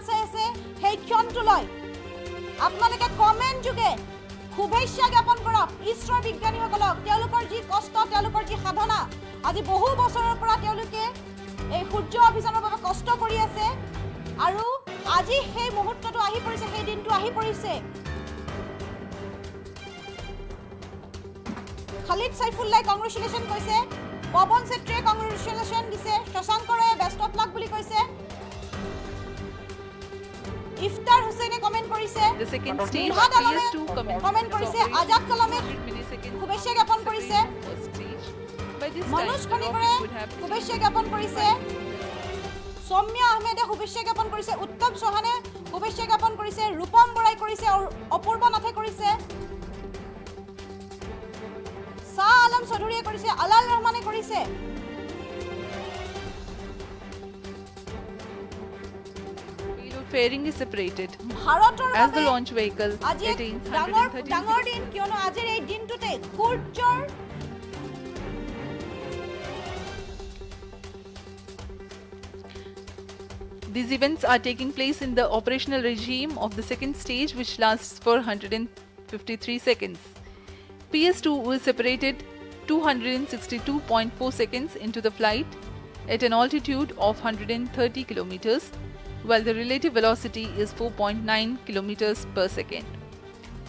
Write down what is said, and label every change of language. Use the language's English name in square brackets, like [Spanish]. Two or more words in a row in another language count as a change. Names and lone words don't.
[Assamese] চাই আছে সেই ক্ষণটোলৈ আপোনালোকে কমেন্ট যোগে শুভেচ্ছা জ্ঞাপন কৰক ঈশ্বৰৰ বিজ্ঞানীসকলক তেওঁলোকৰ যি কষ্ট তেওঁলোকৰ যি সাধনা আজি বহু বছৰৰ পৰা তেওঁলোকে এই সূৰ্য অভিযানৰ বাবে কষ্ট কৰি আছে আৰু আজি সেই মুহূৰ্তটো আহি পৰিছে সেই দিনটো আহি পৰিছে খালিদ সাইফুল্লাহ কংগ্ৰেচুলেশ্যন কৈছে পৱন চেত্ৰীয়ে কংগ্ৰেচুলেশ্যন দিছে শশাংকৰে [English] best of luck [Assamese] বুলি কৈছে ইফতাৰ হুছেইনে কমেন্ট কৰিছে [English] The second stage [Assamese] মুহাদ আলমে PS2 কমেন্ট কৰিছে আজাদ কালামে শুভেচ্ছা জ্ঞাপন কৰিছে মনোজ খনিকৰে শুভেচ্ছা জ্ঞাপন কৰিছে সৌম্য আহমেদে শুভেচ্ছা জ্ঞাপন কৰিছে উত্তম চৌহানে শুভেচ্ছা জ্ঞাপন কৰিছে ৰূপম বৰাই কৰিছে আৰু অপূৰ্ব নাথে কৰিছে শাহ আলম চৌধুৰীয়ে কৰিছে আলাল ৰহমানে কৰিছে [English] fairing is separated [Assamese] ভাৰতৰ [English] as the launch vehicle [Assamese] আজি [English] attains [Assamese] ডাঙৰ দিন কিয়নো আজিৰ এই দিনটোতে সূৰ্যৰ [English] These events are taking place in the operational regime of the second stage, which lasts for 153 seconds. PS2 was separated 262.4 seconds into the flight at an altitude of 130 kilometers, while the relative velocity is 4.9 kilometers per second.